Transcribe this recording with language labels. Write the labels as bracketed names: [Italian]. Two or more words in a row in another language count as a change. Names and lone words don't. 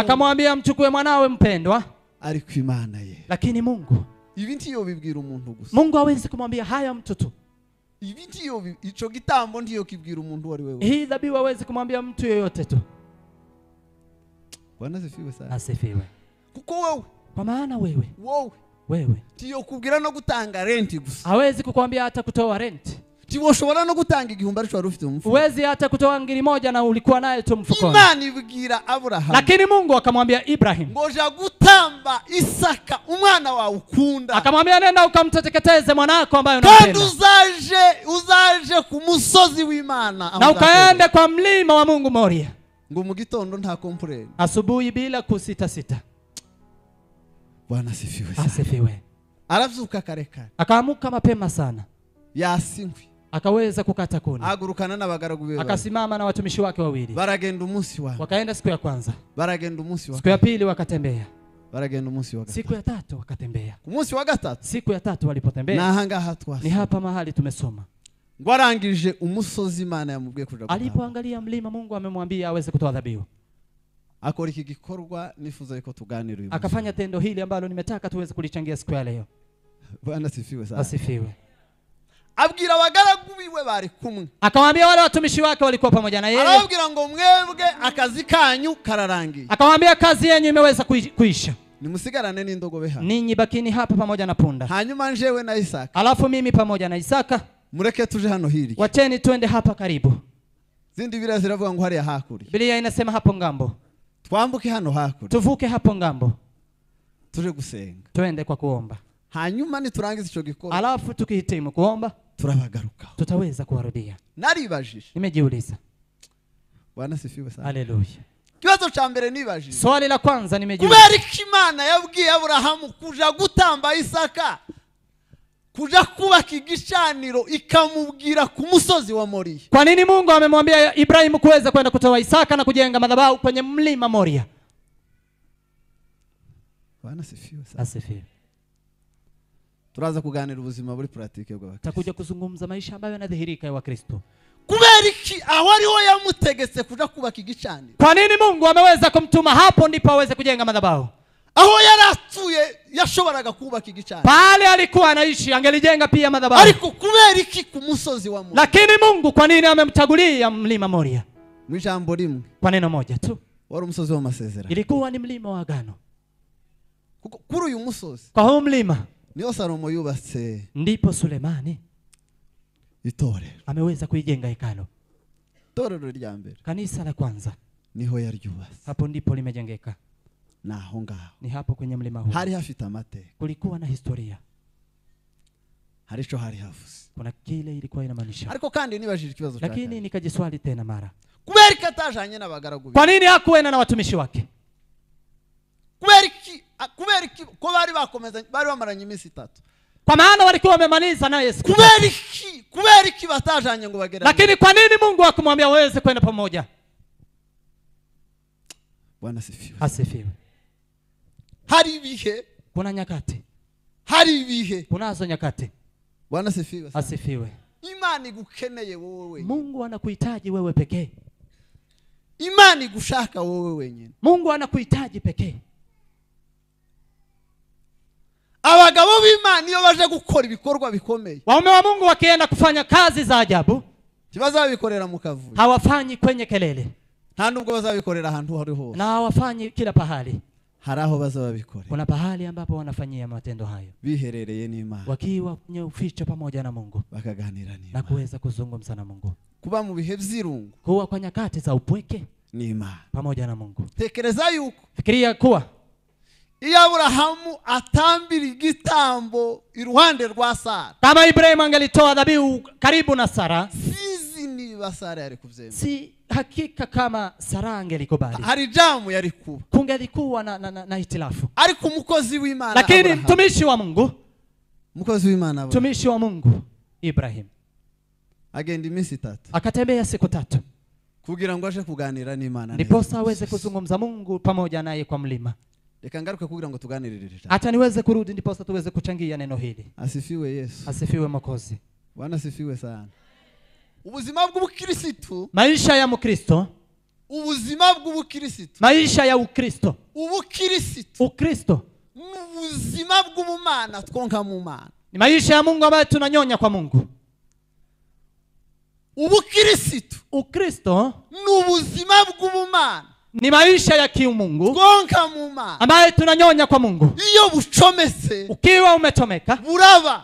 [Swahili] akamwambia mchukue mwanawe mpendwa. [Rundi] ariko Imana ye, [Swahili] Lakini Mungu [Rundi] ibi ntiyo bibwira umuntu gusa, [Swahili] Mungu hawezi kumwambia haya mtu tu. [Rundi] ibi ntiyo ico gitambo ntiyo kibwira umuntu wari wewe, [Swahili] Hii dhabihu hawezi kumwambia mtu yoyote tu. Bwana sifiwe sana. Asifiwe. [Rundi] Kuko wewe, [Swahili] Kwa maana wewe [Rundi] tiyo kubwira no gutanga renti gusa, [Swahili] hawezi kukwambia hata kutoa rent. [Rundi] tiwoshobora no gutanga igihumbi ariko wari ufite mu mfuko, [Swahili] Huwezi hata kutoa ngiri moja na ulikuwa naye tu mfukoni. [Rundi] Imana ibwira Abrahamu, [Swahili] Lakini Mungu akamwambia Ibrahim, [Rundi] ngoja gutamba Isaka umwana wawe ukunda, [Swahili] akamwambia nenda ukamteteketeze mwanako ambaye [Rundi] kandi [Swahili] unampenda, [Rundi] uzaje ku musozi w'Imana, [Swahili] na ukaende kwa mlima wa Mungu Moria. [Rundi] ngo mu gitondo nta kompleni, [Swahili] Asubuhi bila kusita sita. Bwana sifiwe. Asifiwe. [Rundi] Aravyuka karekare, [Swahili] Akaamuka mapema sana, [Rundi] yasinkwi, [Swahili] akaweza kukata kuni, [Rundi] agurukana n'abagaragu be, [Swahili] akasimama na watumishi wake wawili, [Rundi] baragenda umunsi wa, [Swahili] wakaenda siku ya kwanza, [Rundi] baragenda umunsi wa, [Swahili] siku ya pili wakatembea, [Rundi] baragenda umunsi wa, [Swahili] siku ya tatu wakatembea. [Rundi] umunsi wa gatatu, [Swahili] Siku ya tatu walipotembea, [Rundi] nahangaha ni twasi, [Swahili] hapa mahali tumesoma, [Rundi] ngo arangije umusozi Imana yamubwiye kuja gutamba, [Swahili] alipoangalia mlima Mungu amemwambia aweze kutoa dhabihu, [Rundi] akora iki gikorwa nifuza yuko tuganira uyu, [Swahili] akafanya tendo hili ambalo nimetaka tuweze kulichangia siku ya leo. Bwana sifiwe sana. Asifiwe. [Rundi] Abwira abagaragu biwe bari kumwe, [Swahili] Akamwambia wale watumishi wake walikuwa pamoja na yeye, [Rundi] arababwira ngo mwebwe akazi kanyu kararangiye, [Swahili] akamwambia kazi yenu imeweza kuisha, [Rundi] nimusigarane n'indogobe hano, [Swahili] ninyi bakini hapa pamoja na punda, [Rundi] hanyuma njewe na Isaka [Swahili] alafu mimi pamoja na Isaka [Rundi] mureke tuje hano hirya. [Swahili] wacheni twende hapa karibu. [Rundi] Zindi Biblia ziravuga ngo hariya hakuri, [Swahili] Biblia inasema hapo ngambo, [Rundi] twambuke hano hakuri, [Swahili] tuvuke hapo ngambo [Rundi] tuje gusenga, [Swahili] twende kwa kuomba, [Rundi] hanyuma niturangiza ico gikorwa [Swahili] alafu tukihitimu kuomba [Rundi] turabagaruka. [Swahili] tutaweza kuwarudia. [Rundi] Naribajije, [Swahili] Nimejiuliza. Bwana sifiwe sana. Haleluya. [Rundi] Kibazo cha mbere nibajije, [Swahili] Swali la kwanza nimejiuliza, [Rundi] kubera iki Imana yabwiye Aburahamu kuja gutamba Isaka, kuja kubaka igicaniro, ikamubwira ku musozi wa Moria? [Swahili] kwa nini Mungu amemwambia Ibrahimu kuweza kwenda kutoa Isaka na kujenga madhabahu kwenye mlima Moria? Bwana sifiwe sana. Asifiwe. [Rundi] Turaza kuganira ubuzima buri pratique bw'abakristo, [Swahili] Takuja kuzungumza maisha ambayo yanadhihirika ya Wakristo. [Rundi] kubera iki aho ariho yamutegetse kuja kubaka igicaniro? [Swahili] Kwa nini Mungu ameweza kumtuma hapo ndipo aweze kujenga madhabahu? [Rundi] Aho yaratuye yashoboraga kubaka igicaniro, [Swahili] Pale alikuwa anaishi angelijenga pia madhabahu. [Rundi] ariko kubera iki ku musozi wa Moria? [Swahili] Lakini Mungu kwa nini amemchagulia mlima Moria? [Rundi] Mwijambo rimwe, [Swahili] Kwa neno moja tu. [Rundi] wari umusozi w'amasezerano. [Swahili] Ilikuwa ni mlima wa agano. [Rundi] Kuko kuri uyu musozi [Swahili] Kwa huu mlima [Rundi] niyo Salomo yubatse [Swahili] ndipo Sulemani [Rundi] itorero. [Swahili] ameweza kuijenga hekalu. [Rundi] Itorero rya mbere [Swahili] Kanisa la kwanza [Rundi] niho yaryubatse, [Swahili] hapo ndipo limejengeka. [Rundi] naho ngaho [Swahili] Ni hapo kwenye mlima huu. [Rundi] hari hafite amateka, [Swahili] Kulikuwa na historia. [Rundi] hari ico hari havuze. [Swahili] Kuna kile ilikuwa inamaanisha. [Rundi] Ariko kandi nibajije ikibazo [Swahili] Lakini [Rundi] cyane, [Swahili] nikajiswali tena mara, [Rundi] kubera iki atajanye n'abagaragu be? [Swahili] kwa nini hakuenda na watumishi wake? [Rundi] kubera iki ko bari bamaranye iminsi 3? [Swahili] Kwa maana walikuwa wamemaliza naye siku. [Rundi] kubera iki batajanye ngo bagere? [Swahili] Lakini kwa nini Mungu akamwambia waweze kwenda pamoja? Bwana sifiwe. Asifiwe. [Rundi] Hari ibihe, [Swahili] Kuna nyakati. [Rundi] hari ibihe. [Swahili] Kunazo nyakati. Bwana sifiwe. Asifiwe. [Rundi] Imana igukeneye wowe wenyine. [Swahili] Mungu anakuhitaji wewe pekee. [Rundi] Imana igushaka wowe wenyine. [Swahili] Mungu anakuhitaji pekee. [Rundi] Abagabo b'Imana iyo baje gukora ibikorwa bikomeye, [Swahili] Waume wa Mungu wakienda kufanya kazi za ajabu, [Rundi] bazabikorera mu kavuyo. [Swahili] hawafanyi kwenye kelele. [Rundi] Nta nubwo bazabikorera ahantu hari hose. [Swahili] Na hawafanyi kila pahali. [Rundi] Hari aho bazabikorera, [Swahili] Kuna pahali ambapo wanafanyia matendo hayo [Rundi] biherereye n'Imana, [Swahili] wakiwa kwenye uficho pamoja na Mungu [Rundi] bakaganira na n'Imana. [Swahili] kuweza kuzungumza na Mungu. [Rundi] Kuba mu bihe by'irungu [Swahili] Kuwa kwa nyakati za upweke [Rundi] n'Imana. [Swahili] pamoja na Mungu. [Rundi] Tekereza yuko [Swahili] Fikiria kuwa [Rundi] iyo Aburahamu atambira igitambo iruhande rwa Sara, [Swahili] kama Ibrahimu angelitoa dhabihu karibu na Sara, [Rundi] sizi niba Sara yari kuvyemera. [Swahili] si hakika kama Sara angelikubali. [Rundi] Hari jamu yari kuba, [Swahili] Kungelikuwa na hitilafu. [Rundi] ariko umukozi w'Imana [Swahili] Lakini Abraham, mtumishi wa Mungu, [Rundi] umukozi w'Imana Abraham [Swahili] mtumishi wa Mungu Ibrahim [Rundi] agenda iminsi 3 [Swahili] akatembea siku 3 [Rundi] kugira ngo aje kuganira n'Imana, [Swahili] ndipo aweze kuzungumza Mungu pamoja naye kwa mlima. [Rundi] Reka ngaruke kugira ngo tuganirire. [Swahili] Hata niweze kurudi ndipo tuweze kuchangia neno hili. Asifiwe Yesu. Asifiwe Mwokozi. Bwana asifiwe sana. [Rundi] Ubuzima bw'ubukristo, [Swahili] Maisha ya Mkristo, [Rundi] ubuzima bw'ubukristo, [Swahili] maisha ya Ukristo, [Rundi] ubukristo, [Swahili] Ukristo [Rundi] ubuzima bw'ubumana twonka mu Mana. [Swahili] ni maisha ya Mungu ambayo tunanyonya kwa Mungu. [Rundi] Ubukristo, [Swahili] Ukristo [Rundi] ni ubuzima bw'ubumana [Swahili] ni maisha ya kiumungu [Rundi] twonka mu Mana, [Swahili] ambayo tunanyonya kwa Mungu. [Rundi] iyo bucometse [Swahili] Ukiwa umechomeka [Rundi] buraba,